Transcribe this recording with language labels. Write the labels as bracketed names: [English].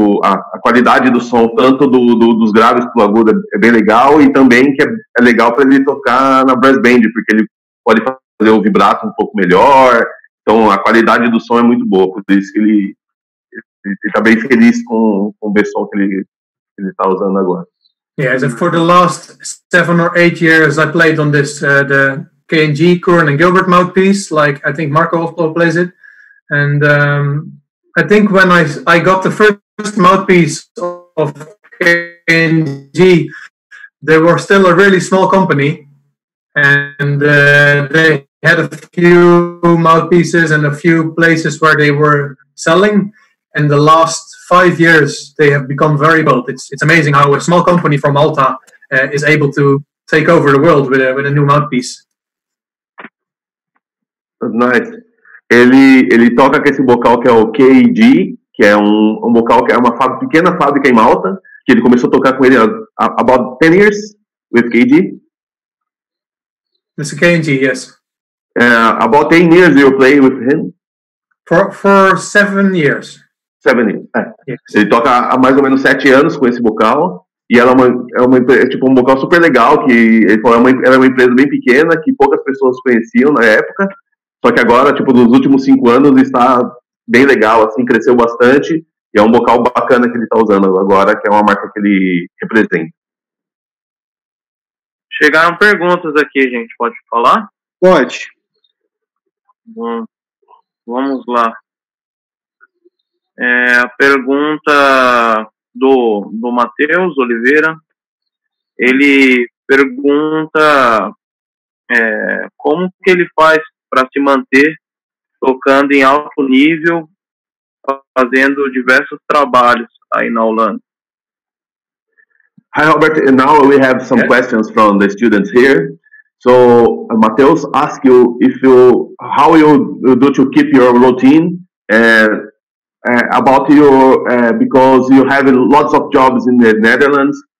[Portuguese] a qualidade do som, tanto dos graves pro agudo, é bem legal, e também que é legal para ele tocar na brass band, porque ele pode fazer o vibrato um pouco melhor, então a qualidade do som é muito boa, por isso que ele tá bem feliz com o Besson que ele tá usando agora. [English] Yeah, so for the last 7 or 8 years, I played on this the K&G Curran and Gilbert mouthpiece. Like I think Marco also plays it, and I think when I got the first mouthpiece of K&G, they were still a really small company, and they had a few mouthpieces and a few places where they were selling. In the last 5 years, they have become very bold. It's amazing how a small company from Malta is able to take over the world with a new mouthpiece. Nice. [Portuguese] Ele toca com esse bocal que é o KG, que é um bocal que é uma pequena fábrica em Malta, que ele começou a tocar com ele [English] about 10 years with KG. It's a KG, yes. About 10 years you play with him? For 7 years. 7 years. Yes. [Portuguese] Ele toca há mais ou menos 7 anos com esse bocal, e ela é tipo um bocal super legal, que ele falou, ela é uma empresa bem pequena, que poucas pessoas conheciam na época, só que agora, tipo, nos últimos 5 anos está bem legal, assim, cresceu bastante, e é um bocal bacana que ele está usando agora, que é uma marca que ele representa. Chegaram perguntas aqui, gente, pode falar? Pode. Vamos lá. A pergunta do Matheus Oliveira, ele pergunta como que ele faz para se manter tocando em alto nível, fazendo diversos trabalhos aí na Holanda. [English] Hi, Robert. Now we have some questions from the students here. So, Mateus asked you how you do to keep your routine about your because you have lots of jobs in the Netherlands.